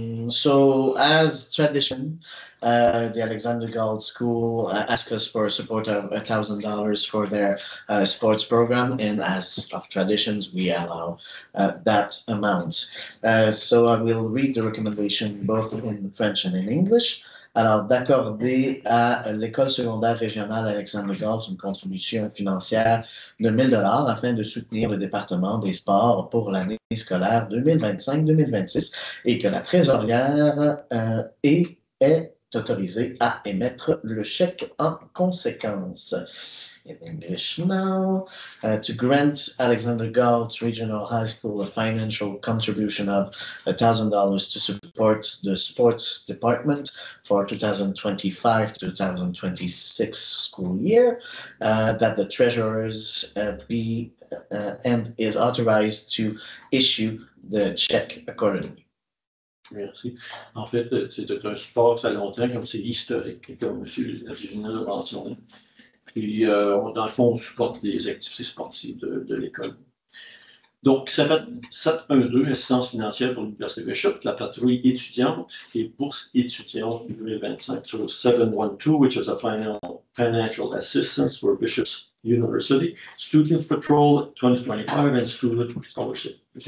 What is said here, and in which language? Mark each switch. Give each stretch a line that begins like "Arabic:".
English: So as tradition, the Alexander Galt School asked us for a support of $1,000 for their sports program, and as of traditions, we allow that amount. So I will read the recommendation both in French and in English.
French: Alors, d'accorder à l'école secondaire régionale Alexandre Galt une contribution financière de 1 000 afin de soutenir le département des sports pour l'année scolaire 2025-2026 et que la trésorière est autorisée à émettre le chèque en conséquence.
English: In English now, to grant Alexander Galt Regional High School a financial contribution of $1,000 to support the sports department for 2025-2026 school year, that the treasurers be and is authorized to issue the check accordingly.
French: Merci. En fait, c'est un support à long terme, comme c'est historique, comme M. Visionnez l'a mentionné. Puis, dans le fond, on supporte les activités sportives de l'école. Donc, ça va 712, assistance financière pour l'Université Bishop, la patrouille étudiante et bourse étudiante 2025 sur 712,
English: which is a financial assistance for Bishop's University, Student Patrol 2025 and Student Scholarship.